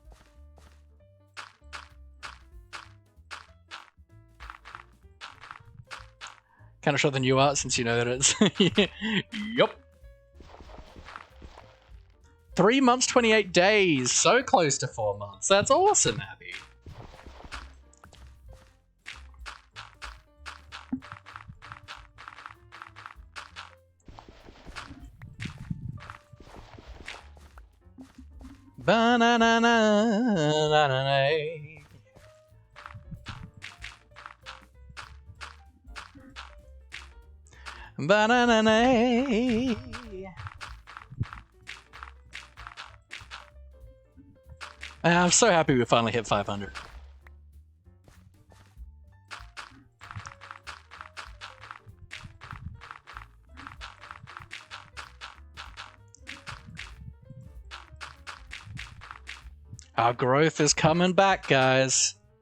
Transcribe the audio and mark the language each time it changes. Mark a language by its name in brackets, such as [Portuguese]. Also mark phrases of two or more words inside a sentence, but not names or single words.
[English] Kind of show the new art since you know that it's... Yup. 3 months, 28 days. So close to 4 months. That's awesome, Abby. Ba-na-na-na-na-na-na. Ba-na-na-na. I'm so happy we finally hit 500. Our growth is coming back, guys.